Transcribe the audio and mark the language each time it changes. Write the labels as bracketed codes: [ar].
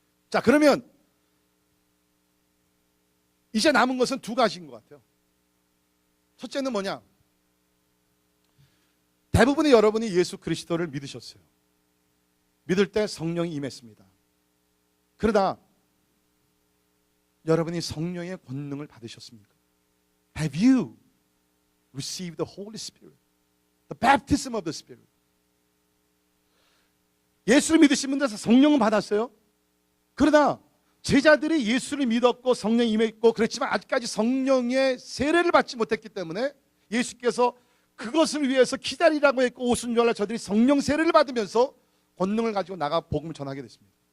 [ko] 자, 그러면 이제 남은 것은 두 가지인 것 같아요. 첫째는 뭐냐? 대부분의 여러분이 예수 그리스도를 믿으셨어요. 믿을 때 성령이 임했습니다. 그러다 여러분이 성령의 권능을 받으셨습니까? [en] Have you received the Holy Spirit? The baptism of the Spirit. [ko] 예수를 믿으신 분들 성령은 받았어요. 그러나 제자들이 예수를 믿었고 성령이 임했고 그랬지만 아직까지 성령의 세례를 받지 못했기 때문에 예수께서 그것을 위해서 기다리라고 했고 오순절날 저들이 성령 세례를 받으면서 권능을 가지고 나가 복음을 전하게 됐습니다.